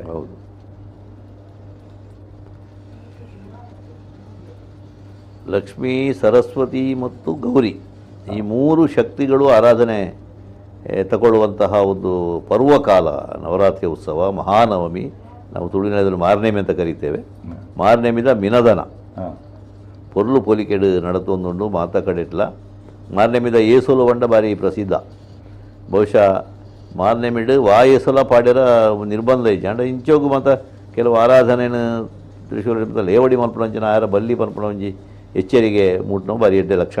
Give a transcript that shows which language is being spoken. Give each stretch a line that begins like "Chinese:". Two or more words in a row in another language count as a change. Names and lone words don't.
Kannada: ಹೌದು, ಲಕ್ಷ್ಮೀ, ಸರಸ್ವತಿ ಮತ್ತು ಗೌರಿ ಈ 3 ಶಕ್ತಿಗಳು ಆರಾಧನೆ ತಗೊಳ್ಳುವಂತಹ ಒಂದು ಪರ್ವಕಾಲ ನವರಾತ್ರಿ ಉತ್ಸವ. ಮಹಾನವಮಿ ನಾವು ತುಳುವಿನಲ್ಲಿ ಮಾರ್ನೇಮಿ ಅಂತ ಕರೀತೇವೆ.
Tulu: ಮಾರ್ನೇಮಿದ ಮಿನದನ ಪೊರ್ಲು ಪೊಲಿಕೆಡು ನಡತೊಂದುಂಡು ಮಾತ ಕಡೆಟ್ಲ. ಮಾರ್ನೇಮಿದ ಏಸೋಲು ಬಂಡ ಬಾರಿ ಪ್ರಸಿದ್ಧ. ಬಹುಶಃ ಮಾರ್ನೇಮಿಡು ಏಸೋಲ ಪಾಡ್ಯರ ನಿರ್ಬಂಧ ಇಜ್ಜೆ ಅಂಡ ಇಂಚೋಗು ಮಾತ ಕೆಲವು ಆರಾಧನೆಯನ್ನು ತ್ರಿಶೂಲ ಲೇವಡಿ ಮಲ್ಪಣಂಚಿನ ಆರ ಬಲ್ಲಿ ಪನ್ಪಣಂಜಿ ಎಚ್ಚರಿಗೆ ಮುಟ್ನೋ ಬಾರಿ ಎಡ್ಡೆ ಲಕ್ಷಣ.